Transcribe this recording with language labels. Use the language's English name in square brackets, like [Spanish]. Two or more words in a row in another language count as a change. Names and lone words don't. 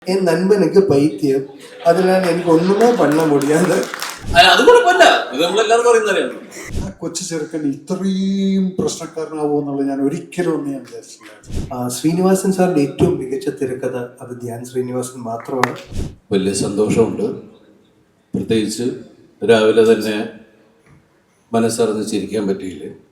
[Tamil] என் நண்பனுக்கு பைத்தியம், அதனால எனக்கு ஒண்ணுமே பண்ண முடியாது. [Malayalam] അത് കുഴപ്പമില്ല, ഇത് നമ്മളെല്ലാവരും പറയുന്നതാണ്. ആ കൊച്ചു ചെറുക്കൻ ഇത്രയും പ്രശ്നക്കാരനാവുമെന്നുള്ളത് ഞാൻ ഒരിക്കലും ഞാൻ വിചാരിച്ചില്ല. ശ്രീനിവാസൻ സാറിന്റെ ഏറ്റവും മികച്ച തിരക്കഥ അത് ധ്യാൻ ശ്രീനിവാസൻ മാത്രമാണ്. വലിയ സന്തോഷമുണ്ട്. പ്രത്യേകിച്ച് രാവിലെ തന്നെ മനസ്സറിഞ്ഞ് ചിരിക്കാൻ പറ്റിയില്ല.